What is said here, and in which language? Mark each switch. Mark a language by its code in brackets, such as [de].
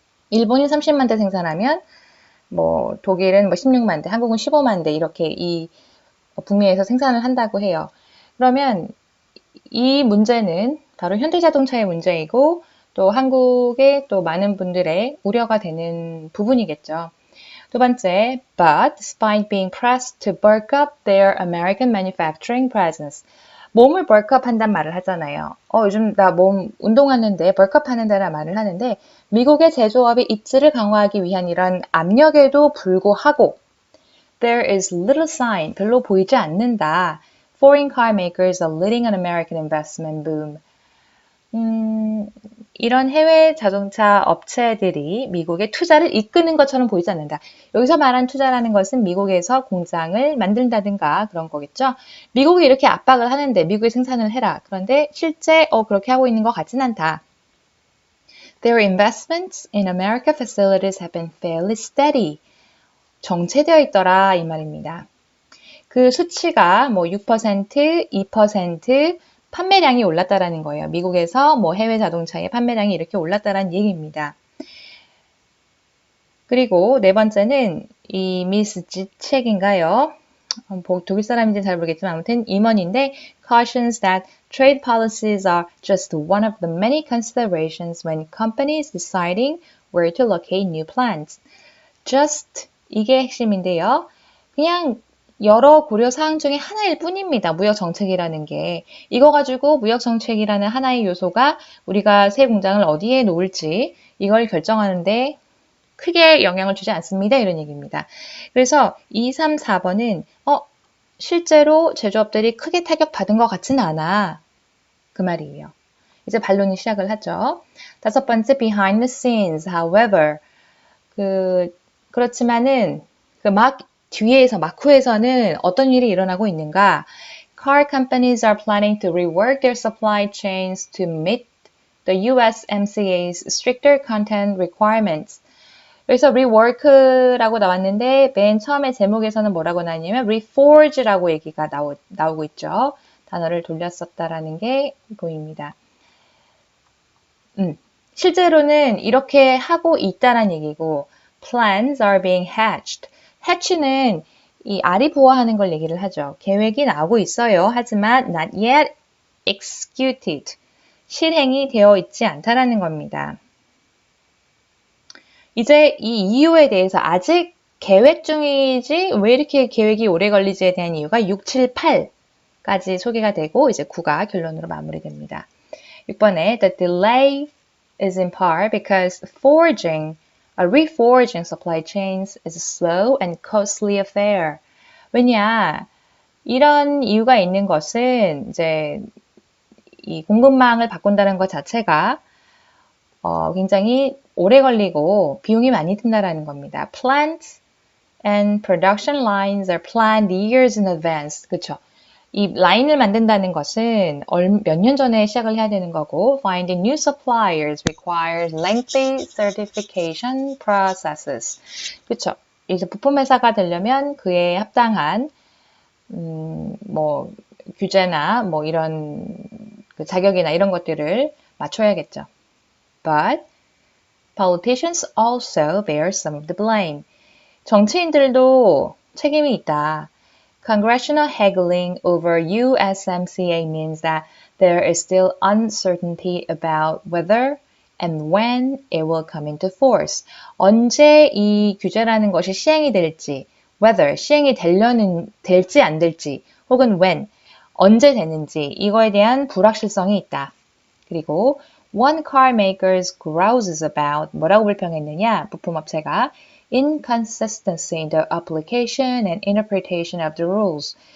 [ko] 일본이 30만 대 생산하면, 독일은 16만 대, 한국은 15만 대, 이렇게 이 북미에서 생산을 한다고 해요. 그러면 이 문제는 바로 현대자동차의 문제이고, 또 한국의 또 많은 분들의 우려가 되는 부분이겠죠. 두 번째, [en] but despite being pressed to bulk up their American manufacturing presence. [ko] 몸을 bulk up 한단 말을 하잖아요. 요즘 나 몸 운동하는데 bulk up 하는다는 말을 하는데 미국의 제조업의 입지를 강화하기 위한 이런 압력에도 불구하고 [en] there is little sign, [ko] 별로 보이지 않는다. [en] Foreign car makers are leading an American investment boom. [ko] 이런 해외 자동차 업체들이 미국의 투자를 이끄는 것처럼 보이지 않는다. 여기서 말한 투자라는 것은 미국에서 공장을 만든다든가 그런 거겠죠. 미국이 이렇게 압박을 하는데 미국에 생산을 해라. 그런데 실제 그렇게 하고 있는 것 같진 않다. [en] Their investments in America facilities have been fairly steady. [ko] 정체되어 있더라 이 말입니다. 그 수치가 6%, 2%, 판매량이 올랐다라는 거예요. 미국에서 해외 자동차의 판매량이 이렇게 올랐다라는 얘기입니다. 그리고 네 번째는 이 미스 책인가요? 독일 사람인지 잘 모르겠지만 아무튼 임원인데 [en] cautions that trade policies are just one of the many considerations when companies deciding where to locate new plants. [ko] just 이게 핵심인데요. 그냥 여러 고려 사항 중에 하나일 뿐입니다. 무역 정책이라는 게. 이거 가지고 무역 정책이라는 하나의 요소가 우리가 새 공장을 어디에 놓을지 이걸 결정하는데 크게 영향을 주지 않습니다. 이런 얘기입니다. 그래서 2, 3, 4번은 실제로 제조업들이 크게 타격받은 것 같지는 않아. 그 말이에요. 이제 반론이 시작을 하죠. 다섯 번째, [en] behind the scenes, however. [ko] 그렇지만은 뒤에서 마쿠에서는 어떤 일이 일어나고 있는가? [en] Car companies are planning to rework their supply chains to meet the USMCA's stricter content requirements. [ko] 여기서 rework라고 나왔는데 맨 처음에 제목에서는 뭐라고 나왔냐면 reforge라고 얘기가 나오고 있죠. 단어를 돌렸었다라는 게 보입니다. 실제로는 이렇게 하고 있다는 얘기고 [en] plans are being hatched. [ko] hatch는 이 알이 부화하는 걸 얘기를 하죠. 계획이 나오고 있어요. 하지만 [en] not yet executed. [ko] 실행이 되어 있지 않다라는 겁니다. 이제 이 이유에 대해서 아직 계획 중이지 왜 이렇게 계획이 오래 걸리지에 대한 이유가 6, 7, 8까지 소개가 되고 이제 9가 결론으로 마무리됩니다. 6번에 [en] the delay is in part because reforging supply chains is a slow and costly affair. [ko] 왜냐? 이런 이유가 있는 것은 이제 이 공급망을 바꾼다는 것 자체가 굉장히 오래 걸리고 비용이 많이 든다라는 겁니다. [en] Plant and production lines are planned years in advance. [ko] 그렇죠? 이 라인을 만든다는 것은 몇 년 전에 시작을 해야 되는 거고 [en] finding new suppliers requires lengthy certification processes. [ko] 그렇죠? 이제 부품 회사가 되려면 그에 합당한 뭐 규제나 뭐 이런 그 자격이나 이런 것들을 맞춰야겠죠. [en] But politicians also bear some of the blame. [ko] 정치인들도 책임이 있다. [en] Congressional haggling over USMCA means that there is still uncertainty about whether and when it will come into force. [ko] 언제 이 규제라는 것이 시행이 될지, whether 시행이 될지 안 될지, 혹은 when 언제 되는지 이거에 대한 불확실성이 있다. 그리고 [en] one car makers grouses about [ko] 뭐라고 불평했느냐? 부품업체가 [en] inconsistency in the application and interpretation of the rules.